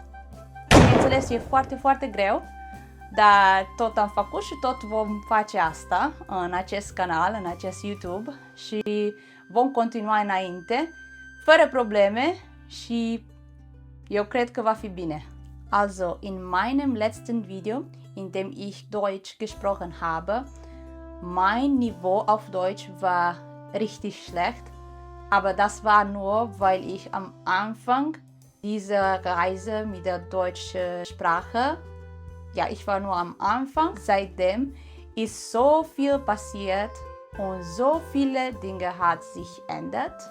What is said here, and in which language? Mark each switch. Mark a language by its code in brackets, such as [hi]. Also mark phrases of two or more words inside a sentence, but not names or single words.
[ro] Bineînțeles, e foarte, foarte greu, dar tot am făcut și tot vom face asta în acest canal, în acest YouTube, și vom continua înainte, fără probleme, și eu cred că va fi bine. [de] Also, in meinem letzten Video, in dem ich Deutsch gesprochen habe, mein Niveau auf Deutsch war richtig schlecht, aber das war nur, weil ich am Anfang dieser Reise mit der deutschen Sprache, ja, ich war nur am Anfang, seitdem ist so viel passiert und so viele Dinge hat sich ändert.